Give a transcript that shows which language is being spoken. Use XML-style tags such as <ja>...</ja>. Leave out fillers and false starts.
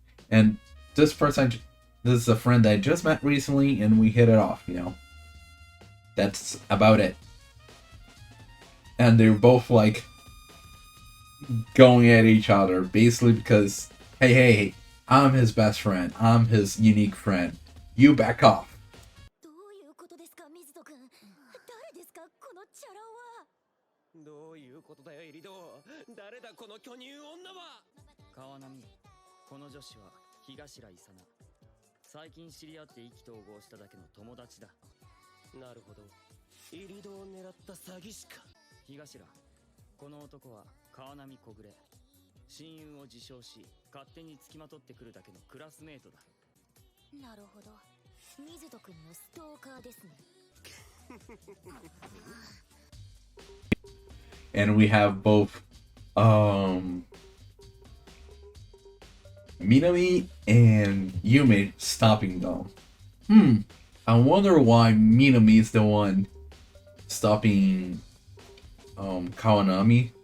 <en>And this person, this is a friend that I just met recently and we hit it off, you know. That's about it. And they're both like going at each other basically because, hey, I'm his best friend. I'm his unique friend. You back off.</en> <ja>どういうことですか、水戸君。誰ですか、このチャラ男は。どういうことだよエリド。誰だこの巨乳女は。川波、この女子は東良伊佐奈。最近知り合って意気投合しただけの友達だ。なるほど。エリドを狙った詐欺師か。東良、この男は川波小暮。親友を自称し、勝手に付きまとってくるだけのクラスメートだ。なるほど。水戸君のストーカーですね。</ja> <en>And we have both Minami and Yume stopping them. I wonder why Minami is the one stopping Kawanami.</en>